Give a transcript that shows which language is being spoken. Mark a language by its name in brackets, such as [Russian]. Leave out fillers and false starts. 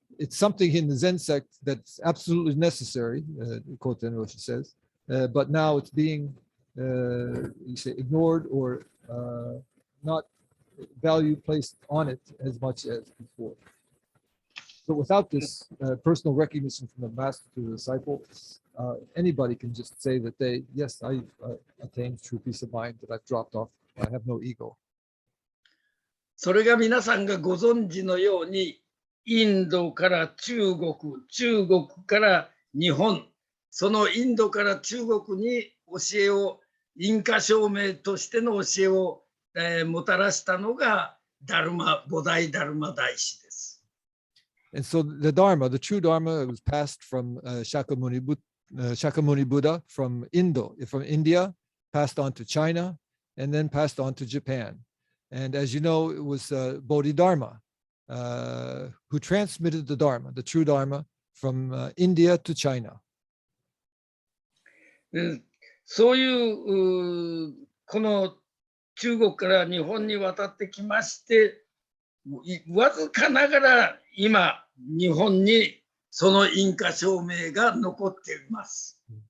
[English] something in the Zen sect that's absolutely necessary, Koten Roshi says, but now it's being ignored or not value placed on it as much as before. So without this personal recognition from the master to the disciple, anybody can just say that yes, I attained true peace of mind, that I've dropped off, I have no ego. [Japanese] それが皆さんがご存知のように、インドから中国、中国から日本、そのインドから中国に教えを、印花証明としての教えを、もたらしたのが菩提ダルマ大師です。 [English] And so the Dharma, the true Dharma, was passed from Shakyamuni Buddha from India, passed on to China, and then passed on to Japan. And as you know, it was Bodhidharma who transmitted the Dharma, the true Dharma, from India to China. [Japanese] そういうこの中国から日本に渡ってきまして、わずかながら今日本にその印花証明が残っています。